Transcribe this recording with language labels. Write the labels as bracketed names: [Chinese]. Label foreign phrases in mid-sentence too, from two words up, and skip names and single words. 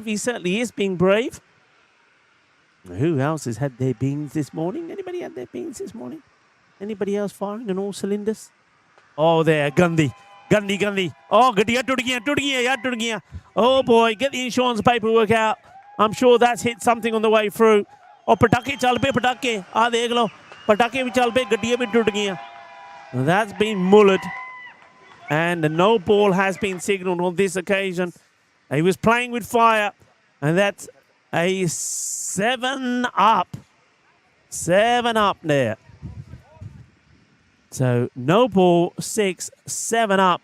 [English] He certainly is being brave. Who else has had their beans this morning? Anybody had their beans this morning? Anybody else firing on all cylinders? Oh, there, Gandhi. Oh, Gandhi. Oh, boy, get the insurance paperwork out. I'm sure that's hit something on the way through. [Punjabi] Oh, ਪਟਾਕੇ ਚੱਲ ਪਏ, ਪਟਾਕੇ. Ah, ਦੇਖ ਲੋ। ਪਟਾਕੇ ਭੀ ਚੱਲ ਪਏ, ਗੱਡੀਆਂ ਭੀ ਟੁੱਟ ਗਈਆਂ. [English] That's been mullered. And the no ball has been signalled on this occasion. He was playing with fire. And that's a 7 up. 7 up there. So no ball, 6, 7 up.